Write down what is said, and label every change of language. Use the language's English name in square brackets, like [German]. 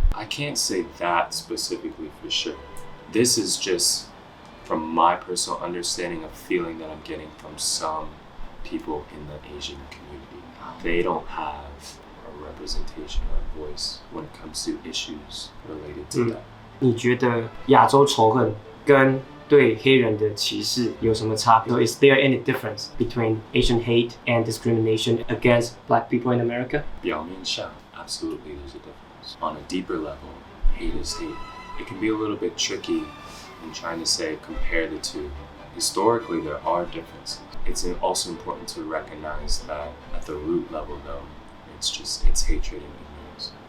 [English] I can't say that specifically for sure. This is just from my personal understanding of feeling that I'm getting from some people in the Asian community. They don't have a representation or a voice when it comes to issues related to that. [Chinese] 你觉得亚洲仇恨跟对黑人的歧视有什么差别？ [English] So is there any difference between Asian hate and discrimination against black people in America? [Chinese] 表面上 [English] absolutely there's a difference. On a deeper level, hate is hate. It can be a little bit tricky in trying to say compare the two. Historically, there are differences. It's also important to recognize that at the root level, though, it's hatred and ignorance.